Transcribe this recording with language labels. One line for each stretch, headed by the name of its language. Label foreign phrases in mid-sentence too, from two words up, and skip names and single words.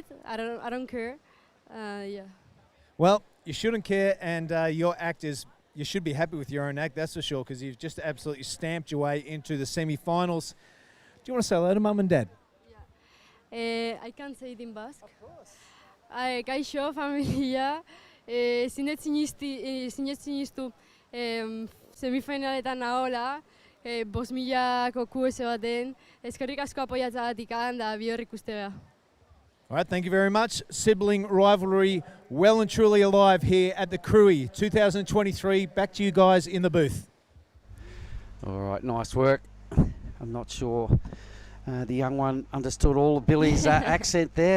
English: I don't care. Yeah. Well, you shouldn't care, and your act is. You should be happy with your own act, that's for sure, because you've just absolutely stamped your way into the semi-finals. Do you want to say hello to mum and dad? I can't say it in Basque. Of course.
Basque: Kaixo, familia. Sinestu semifinaletan nahola, 5,000ko QS baten, eskerrik asko apoiatzagatik da bihor ikustega.
English: All right, thank you very much. Sibling rivalry well and truly alive here at the Krui 2023. Back to you guys in the booth. All right, nice work. I'm not sure the young one understood all of Billy's accent there.